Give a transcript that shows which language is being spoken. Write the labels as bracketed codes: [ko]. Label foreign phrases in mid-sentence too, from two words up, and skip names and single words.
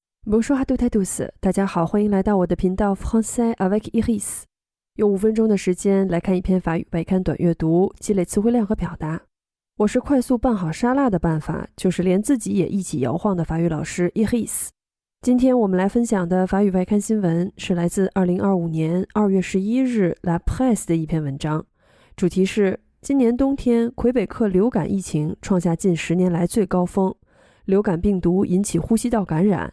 [fr] Bonjour à toutes et tous， [zh] 大家好，欢迎来到我的频道 Français avec Iris。用5分钟的时间来看一篇法语外刊短阅读，积累词汇量和表达。我是快速拌好沙拉的办法，就是连自己也一起摇晃的法语老师 Iris。今天我们来分享的法语外刊新闻是来自2025年2月11日 La Presse 的一篇文章，主题是今年冬天魁北克流感疫情创下近10年来最高峰，流感病毒引起呼吸道感染。